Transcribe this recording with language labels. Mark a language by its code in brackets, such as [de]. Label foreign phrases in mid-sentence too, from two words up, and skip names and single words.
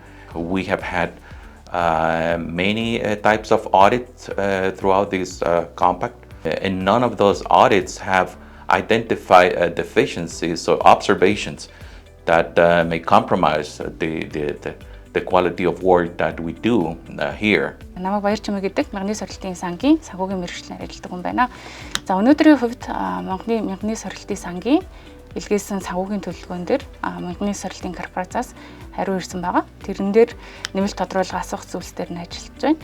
[en] We have had many types of audits throughout this compact, and none of those audits have identified deficiencies or observations that may compromise the quality of work that we do here. [mn] Намайг Баярчимэг гэдэг Мянганы Сэргэлтийн сангийн санхүүгийн мэргэжлээр ажилладаг хүн байна. За өнөөдрийн хувьд Монголын Мянганы Сэргэлтийн сангийн илгээсэн санхүүгийн төлөвлөгөөн дээр Мянганы Сэргэлтийн корпорациас хариу ирсэн байгаа. Тэрэн дээр нэмэлт тодруулга асуух зүйлсээр нь ажиллаж байна.